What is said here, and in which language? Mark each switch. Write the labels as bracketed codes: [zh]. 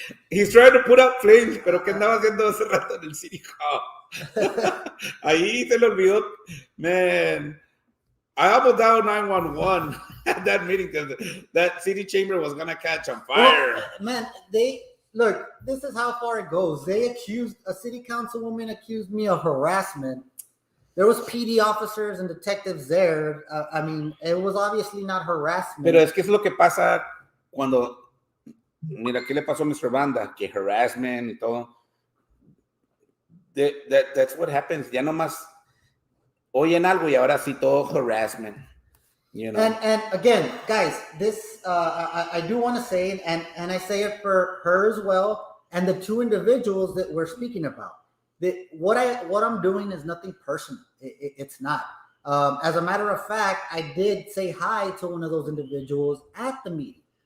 [en] He's trying to put up flames, [es] pero ¿qué andaba haciendo hace rato en el City Hall? Ahí se le olvidó. [en] Man, I almost dialed 911 at that meeting because that city chamber was going to catch on fire. Well, man, look, this is how far it goes. A city councilwoman accused me of harassment. There was PD officers and detectives there. I mean, it was obviously not harassment. [es] Pero es que es lo que pasa cuando, mira, ¿qué le pasó a Mr. Banda? Que harassment y todo. [en] That's what happens. [es] Ya nomás oyen algo y ahora sí todo harassment. [en] You know? And again, guys, this I do want to say, and I say it for her as well, and the two individuals that we're speaking about. That what I'm doing is nothing personal. It's not. As a matter of fact, I did say hi to one of those individuals at the meeting.